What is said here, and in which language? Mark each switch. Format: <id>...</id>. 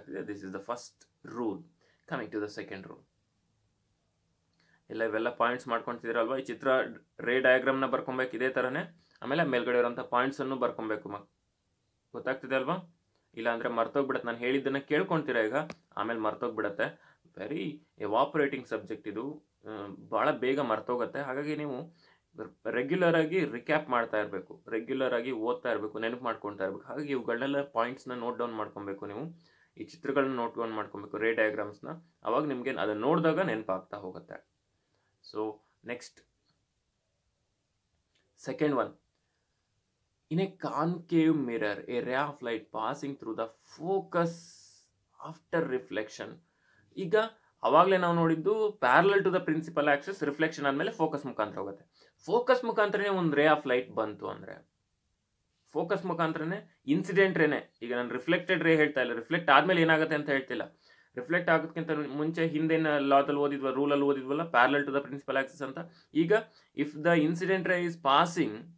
<en>This is the first rule. Coming to the second rule,</en> <kn>ಇವೆಲ್ಲ points ಮಾಡ್ಕೊಂತಿದ್ದೀರಲ್ವಾ? ಈ ಚಿತ್ರ ರೇ ಡಯಾಗ್ರಾಮ್ನ ಬರ್ಕೊಬೇಕು ಇದೇ ಥರನೇ. ಆಮೇಲೆ ಮೇಲ್ಗಡೆ ಇರೋಂಥ ಪಾಯಿಂಟ್ಸನ್ನು ಬರ್ಕೊಬೇಕು ಗೊತ್ತಾಗ್ತಿದೆ ಅಲ್ವಾ? ಇಲ್ಲಾಂದರೆ ಮರ್ತೋಗ್ಬಿಡತ್ತೆ. ನಾನು ಹೇಳಿದ್ದನ್ನು ಕೇಳ್ಕೊತೀರ ಈಗ, ಆಮೇಲೆ ಮರ್ತೋಗ್ಬಿಡತ್ತೆ.</kn> <en>very evaporating subject</en> <kn>ಇದು, ಭಾಳ ಬೇಗ ಮರ್ತೋಗುತ್ತೆ. ಹಾಗಾಗಿ ನೀವು ರೆಗ್ಯುಲರ್ ಆಗಿ ರಿಕ್ಯಾಪ್ ಮಾಡ್ತಾ ಇರಬೇಕು, ರೆಗ್ಯುಲರ್ ಆಗಿ ಓದ್ತಾ ಇರಬೇಕು, ನೆನಪು ಮಾಡ್ಕೊಳ್ತಾ ಇರಬೇಕು. ಹಾಗಾಗಿ ಇವುಗಳನ್ನೆಲ್ಲ ಪಾಯಿಂಟ್ಸ್ನ ನೋಟ್ ಡೌನ್ ಮಾಡ್ಕೊಬೇಕು ನೀವು. ಈ ಚಿತ್ರಗಳನ್ನ ನೋಟ್ ಡೌನ್ ಮಾಡ್ಕೊಬೇಕು, ರೇ ಡಯಾಗ್ರಾಮ್ಸ್ನ. ಅವಾಗ ನಿಮಗೆ ಅದನ್ನು ನೋಡಿದಾಗ ನೆನಪಾಗ್ತಾ ಹೋಗುತ್ತೆ.</kn> <en>So next, second one. In a concave mirror, a ray of light passing through the focus after reflection.</en> <kn>ಈಗ ಅವಾಗಲೇ ನಾವು ನೋಡಿದ್ದು</kn> <en>parallel to the principal axis,</en> <kn>reflection ಆದಮೇಲೆ ಫೋಕಸ್ ಮುಖಾಂತರ ಹೋಗುತ್ತೆ. ಫೋಕಸ್ ಮುಖಾಂತರನೇ ಒಂದು ರೇ ಆಫ್ ಲೈಟ್ ಬಂತು ಅಂದರೆ, ಫೋಕಸ್ ಮುಖಾಂತರನೇ ಇನ್ಸಿಡೆಂಟ್ ರೇನೆ. ಈಗ ನಾನು ರಿಫ್ಲೆಕ್ಟೆಡ್ ರೇ ಹೇಳ್ತಾ ಇಲ್ಲ, ರಿಫ್ಲೆಕ್ಟ್ ಆದಮೇಲೆ ಏನಾಗುತ್ತೆ ಅಂತ ಹೇಳ್ತಿಲ್ಲ. ರಿಫ್ಲೆಕ್ಟ್ ಆಗೋದಕ್ಕಿಂತ ಮುಂಚೆ ಹಿಂದಿನ ಲಾದಲ್ಲಿ ರೂಲಲ್ಲಿ ಓದಿದ್ವಲ್ಲ,</kn> <en>parallel to the principal axis</en> <kn>ಅಂತ. ಈಗ</kn> <en>if the incident ray is passing</en>